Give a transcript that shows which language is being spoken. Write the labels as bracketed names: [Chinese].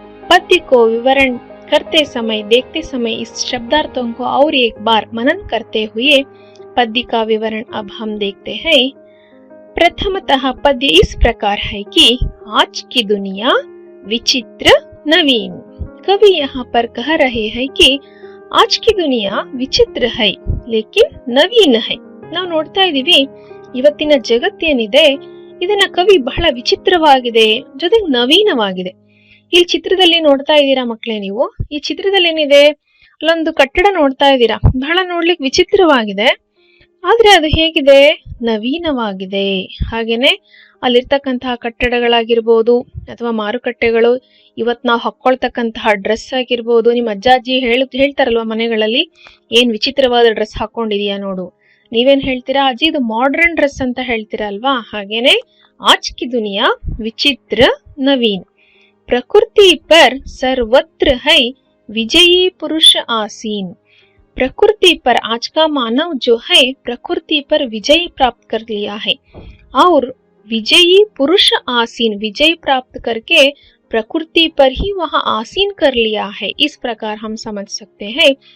[Hindi] पद्य को विवरण करते समय, देखते समय इस शब्दार्थों को और एक बार मनन करते हुए पद्य का विवरण अब हम देखते हैं। प्रथमतः पद्य इस प्रकार है कि आज की दुनिया विचित्र नवीन। कवि यहाँ पर कह रहे हैं कि आज की दुनिया विचित्र है लेकिन ನವೀನ है। [Kannada] ನಾವು ನೋಡ್ತಾ ಇದೀವಿ ಇವತ್ತಿನ ಜಗತ್ತೇನಿದೆ ಇದನ್ನ ಕವಿ ಬಹಳ ವಿಚಿತ್ರವಾಗಿದೆ, ಜೊತೆಗೆ ನವೀನವಾಗಿದೆ। ಇಲ್ಲಿ ಚಿತ್ರದಲ್ಲಿ ನೋಡ್ತಾ ಇದ್ದೀರಾ ಮಕ್ಕಳೇ ನೀವು, ಈ ಚಿತ್ರದಲ್ಲಿ ಏನಿದೆ ಅಲ್ಲೊಂದು ಕಟ್ಟಡ ನೋಡ್ತಾ ಇದ್ದೀರಾ, ಬಹಳ ನೋಡ್ಲಿಕ್ಕೆ ವಿಚಿತ್ರವಾಗಿದೆ, ಆದ್ರೆ ಅದು ಹೇಗಿದೆ, ನವೀನವಾಗಿದೆ। ಹಾಗೇನೆ ಅಲ್ಲಿರ್ತಕ್ಕಂತಹ ಕಟ್ಟಡಗಳಾಗಿರ್ಬೋದು ಅಥವಾ ಮಾರುಕಟ್ಟೆಗಳು, ಇವತ್ ನಾವು ಹಾಕೊಳ್ತಕ್ಕಂತಹ ಡ್ರೆಸ್ ಆಗಿರ್ಬೋದು, ನಿಮ್ಮ ಅಜ್ಜಾಜಿ ಹೇಳ್ತಾರಲ್ವಾ ಮನೆಗಳಲ್ಲಿ, ಏನ್ ವಿಚಿತ್ರವಾದ ಡ್ರೆಸ್ ಹಾಕೊಂಡಿದೀಯಾ ನೋಡು, ನೀವೇನ್ ಹೇಳ್ತೀರಾ, ಅಜ್ಜಿ ಇದು ಮಾಡರ್ನ್ ಡ್ರೆಸ್ ಅಂತ ಹೇಳ್ತೀರಾ ಅಲ್ವಾ? ಹಾಗೇನೆ [Hindi] ಆಜ್ ಕಿ ದುನಿಯಾ ವಿಚಿತ್ರ ನವೀನ್। प्रकृति पर सर्वत्र है विजयी पुरुष आसीन। प्रकृति पर आज का मानव जो है प्रकृति पर विजय प्राप्त कर लिया है और विजयी पुरुष आसीन, विजय प्राप्त करके प्रकृति पर ही वहां आसीन कर लिया है, इस प्रकार हम समझ सकते हैं।